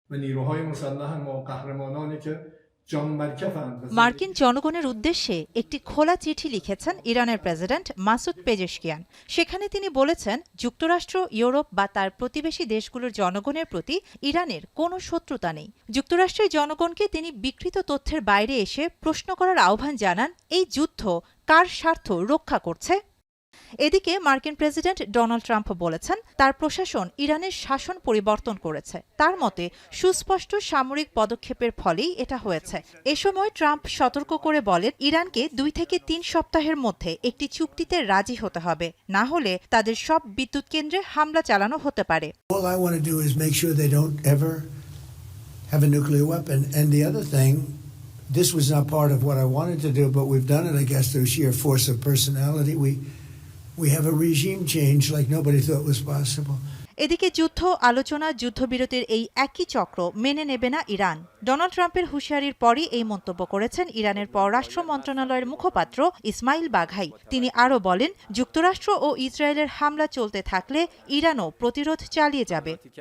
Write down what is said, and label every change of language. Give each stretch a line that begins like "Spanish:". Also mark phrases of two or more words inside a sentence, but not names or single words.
Persian: و نیروهای مسلح ما قهرمانانی که
Bangla: মার্কিন জনগণের উদ্দেশ্যে একটি খোলা চিঠি লিখেছেন ইরানের প্রেসিডেন্ট মাসুদ পেজেশকিয়ান। সেখানে তিনি বলেছেন, যুক্তরাষ্ট্র, ইউরোপ বা তার প্রতিবেশী দেশগুলোর জনগণের প্রতি ইরানের কোনো শত্রুতা নেই। যুক্তরাষ্ট্রের জনগণকে তিনি বিকৃত তথ্যের বাইরে এসে প্রশ্ন করার আহ্বান জানান, এই যুদ্ধ কার স্বার্থ রক্ষা করছে? এদিকে মার্কিন প্রেসিডেন্ট ডোনাল্ড ট্রাম্প বলেছেন, তার প্রশাসন ইরানের শাসন পরিবর্তন করেছে। তার মতে সুস্পষ্ট সামরিক পদক্ষেপের ফলেই এটা হয়েছে। এ সময় ট্রাম্প সতর্ক করে বলেন, ইরানকে 2 থেকে 3 সপ্তাহের মধ্যে একটি চুক্তিতে রাজি হতে হবে, না হলে তাদের সব বিদ্যুৎ কেন্দ্রে হামলা চালানো হতে পারে।
English: All I want to do is make sure they don't ever have a nuclear weapon. And the other thing, this was not part of what I wanted to do, but we've done it, I guess, through sheer force of personality. We have a regime change like nobody thought was possible.
Bangla: এদিকে যুদ্ধ আলোচনা, যুদ্ধবিরতির এই একই চক্র মেনে নেবে না ইরান। ডোনাল্ড ট্রাম্পের হুঁশিয়ারির পরই এই মন্তব্য করেছেন ইরানের পররাষ্ট্র মন্ত্রণালয়ের মুখপাত্র ইসমাইল বাঘাই। তিনি আরও বলেন, যুক্তরাষ্ট্র ও ইসরায়েলের হামলা চলতে থাকলে ইরানও প্রতিরোধ চালিয়ে যাবে।